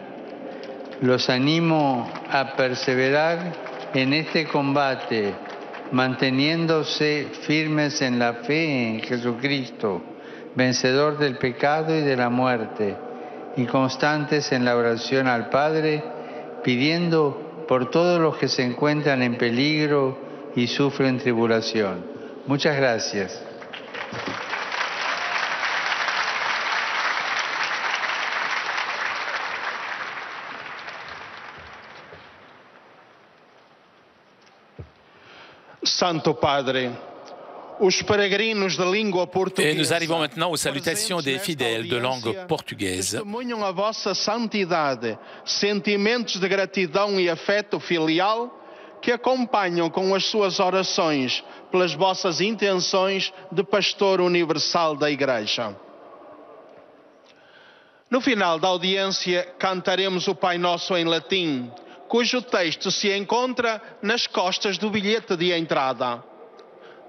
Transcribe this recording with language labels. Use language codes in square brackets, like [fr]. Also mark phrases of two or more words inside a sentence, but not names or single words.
[es] Los animo a perseverar en este combate, manteniéndose firmes en la fe en Jesucristo, vencedor del pecado y de la muerte, y constantes en la oración al Padre, pidiendo por todos los que se encuentran en peligro y sufren tribulación. Muchas gracias. [pt] Santo Padre, os peregrinos de língua portuguesa. [fr] Et nous arrivons maintenant aux salutations des fidèles de langue portugaise. [pt] Testemunham a vossa santidade, sentimentos de gratidão e afeto filial que acompanham com as suas orações pelas vossas intenções de pastor universal da Igreja. No final da audiência, cantaremos o Pai Nosso em latim, cujo texto se encontra nas costas do bilhete de entrada.